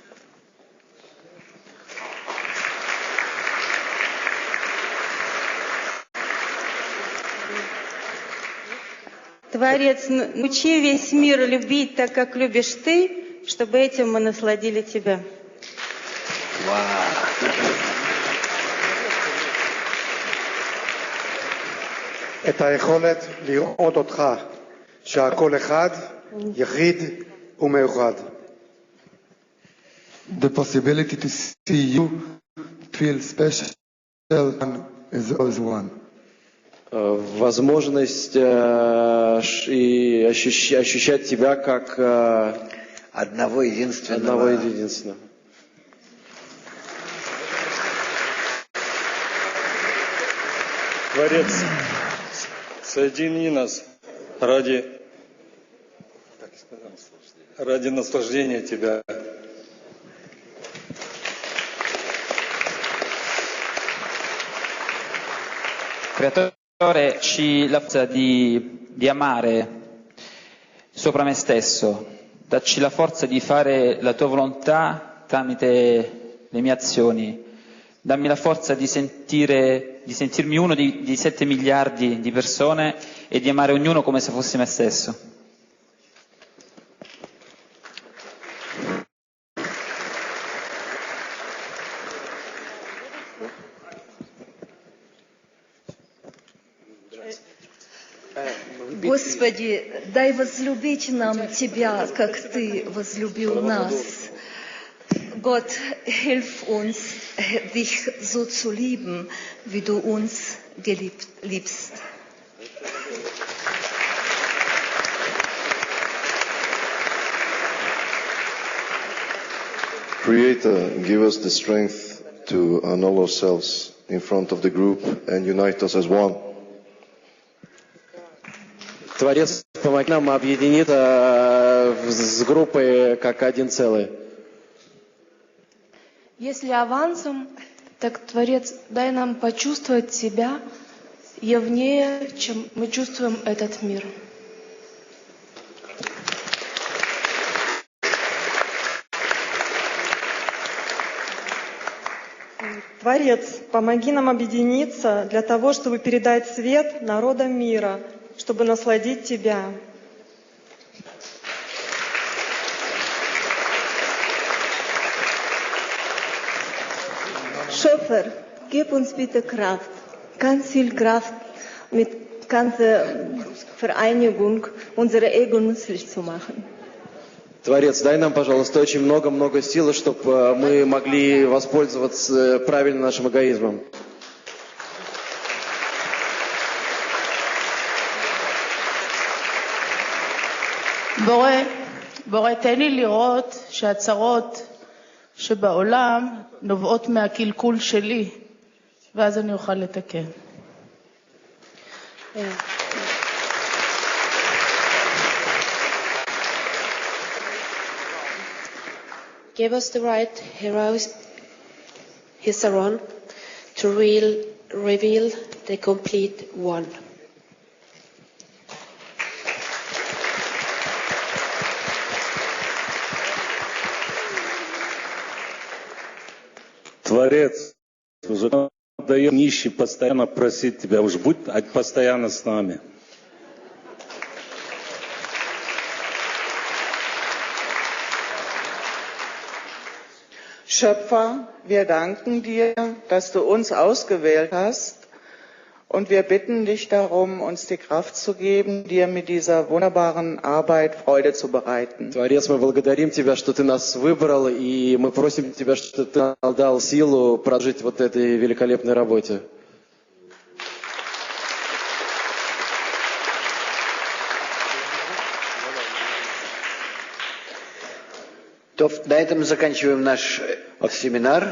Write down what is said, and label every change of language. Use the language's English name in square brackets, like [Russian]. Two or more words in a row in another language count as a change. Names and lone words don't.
[Russian] Творец, научи весь мир любить так, как любишь ты, чтобы этим мы насладили Тебя. [Hebrew] את היכולת לראות אותך, שהכל אחד, יחיד ומאוחד. [English] The possibility to see you, feel special, and is always one. [Russian] Возможность и ощущать тебя как одного единственного. Творец, соедини нас ради наслаждения Тебя. [Italian] Creatore, ci la forza di amare sopra me stesso, dacci la forza di fare la tua volontà tramite le mie azioni, dammi la forza di sentirmi uno di 7 miliardi di persone e di amare ognuno come se fossi me stesso. [Russian] Господи, дай возлюбить нам Тебя, как Ты возлюбил нас. [German] Gott, hilf uns, dich so zu lieben, wie du uns liebst. [English] Creator, give us the strength to annul ourselves in front of the group and unite us as one. [Russian] Творец, помоги нам объединиться с группой как один целый. Если авансом, так, Творец, дай нам почувствовать себя явнее, чем мы чувствуем этот мир. Творец, помоги нам объединиться для того, чтобы передать свет народам мира, чтобы насладить Тебя. [German] Schöpfer, gib uns bitte Kraft, ganz viel Kraft, mit ganzer Vereinigung unsere Ego nützlich zu machen. [Russian] Творец, дай нам, пожалуйста, очень много-много силы, чтобы мы могли воспользоваться правильно нашим эгоизмом. [Hebrew] בורא, תן לי לראות שהצרות שבעולם נובעות מהקלקול שלי, ואז אני אוכל לתקן. [English] Give us the right Hisaron to reveal the complete one. [Russian] Творец, уже даем нищий постоянно просить Тебя, уж будь постоянно с нами. [German] Schöpfer, wir danken dir, dass du uns ausgewählt hast und wir bitten dich darum, uns die Kraft zu geben, dir mit dieser wunderbaren Arbeit Freude zu bereiten. [Russian] Творец, мы благодарим Тебя, что Ты нас выбрал, и мы просим Тебя, что Ты нам дал силу прожить вот этой великолепной работе. На этом заканчиваем наш семинар.